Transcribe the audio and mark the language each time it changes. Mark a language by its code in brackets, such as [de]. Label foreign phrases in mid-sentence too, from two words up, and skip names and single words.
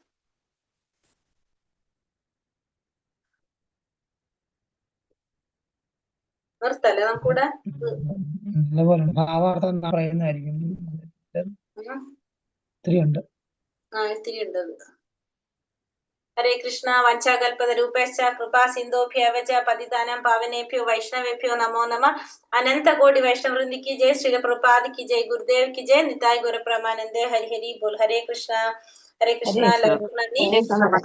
[ml] നിർത്തല്ലേ നമുക്കൂടെ? ഭാവാർത്ഥം പറയുന്നതായിരിക്കും. ഇത്തിരി ഉണ്ട്. ഇത്തിരി ഉണ്ട്. ഹരേ കൃഷ്ണ. [sa] വഞ്ചാകൽപത രൂപേശ്ച കൃപാ സിന്ധോഭ്യവച പതിതാനം പാവനേഭ്യോ വൈഷ്ണവേഭ്യോ നമോ നമ. അനന്ത കോടി വൈഷ്ണവൃന്ദി [hi] की जय, श्री प्रभुपाद की जय, गुरुदेव की जय, [bn] নিতাই গৌর প্রেমানন্দে. হরি হরি বোল. [hi] हरे कृष्णा. हरे कृष्णा.